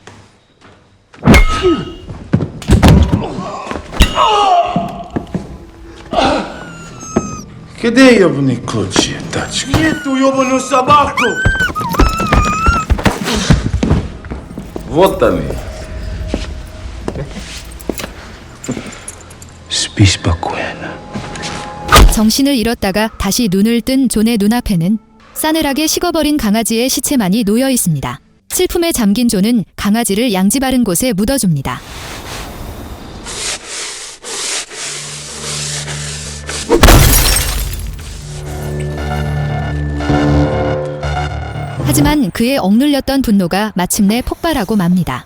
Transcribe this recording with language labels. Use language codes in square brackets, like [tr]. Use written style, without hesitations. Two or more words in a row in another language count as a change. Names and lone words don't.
[ru] Где ебаные ключи, тачки? Нету ёбаную собаку! Вот они. Спи спокойно. [ko] 정신을 잃었다가 다시 눈을 뜬 존의 눈앞에는 싸늘하게 식어버린 강아지의 시체만이 놓여 있습니다. 슬픔에 잠긴 존은 강아지를 양지 바른 곳에 묻어줍니다. 하지만 그의 억눌렸던 분노가 마침내 폭발하고 맙니다.